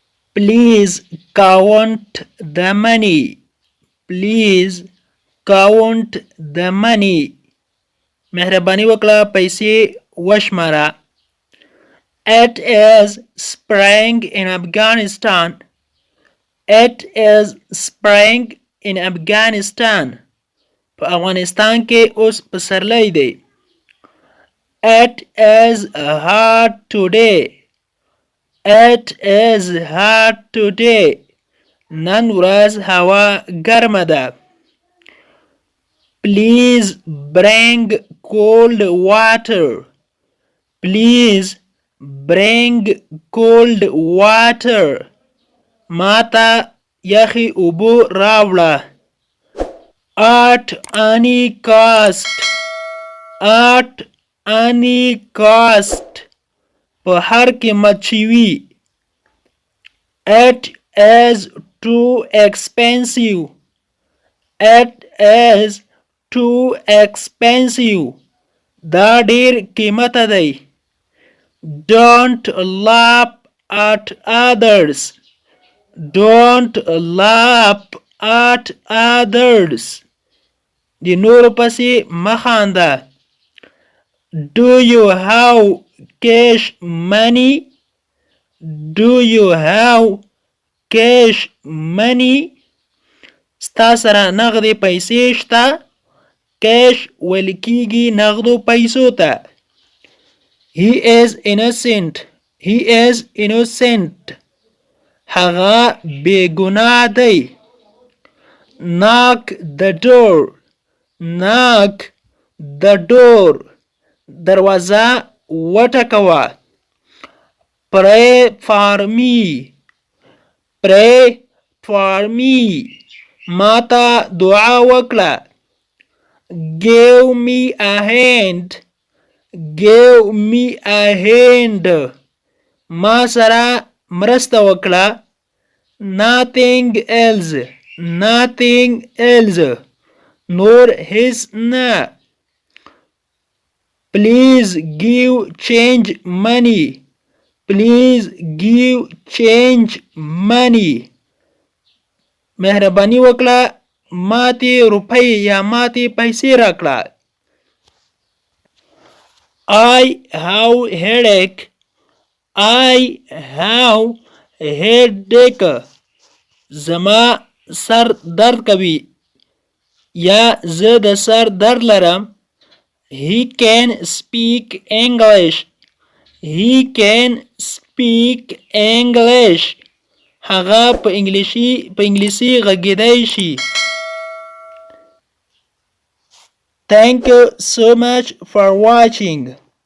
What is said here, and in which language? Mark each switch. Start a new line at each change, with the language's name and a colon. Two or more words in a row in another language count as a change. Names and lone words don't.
English: Please count the money. Please count the money.
Pashto: مهرباني وکړه پیسې وشماره.
English: It is spring in Afghanistan. It is spring in Afghanistan.
Pashto: په افغانستان کې اوس پسرلی دی.
English: It is hot today. It is hot today.
Pashto: نن ورځ هوا ګرمه ده.
English: Please bring cold water. Please bring cold water.
Pashto: ماته یخی اوبو راوړه.
English: At any cost. At any cost.
Pashto: په هر قیمت چې وي.
English: It is too expensive. It is too expensive.
Pashto: دا ډیر قیمته دی.
English: Don't laugh at others. Don't laugh at others.
Pashto: د نورو پسې مه خانده.
English: Do you have cash money? Do you have cash money?
Pashto: ستا سره نغدې پیسې شته. کیش ویل کیږي نغدو پیسو ته.
English: He is innocent. He is innocent.
Pashto: هغه بې ګناه دی.
English: Knock the door. Knock the door.
Pashto: دروازه وټکوه.
English: Pray for me. Pray for me.
Pashto: ماته دعا وکړه.
English: Give me a hand. Give me a hand.
Pashto: ما سره مرسته وکړه.
English: Nothing else. Nothing else.
Pashto: نور هیڅ نه.
English: Please give change money. Please give change money.
Pashto: مهرباني وکړه ماته روپۍ یا ماته پیسې راکړه.
English: I have headache. I have headache.
Pashto: زما سر درد کوي یا زه د سر درد لرم.
English: He can speak English. He can speak English.
Pashto: هغه په انګلیسي غږیدای شي.
English: Thank you so much for watching.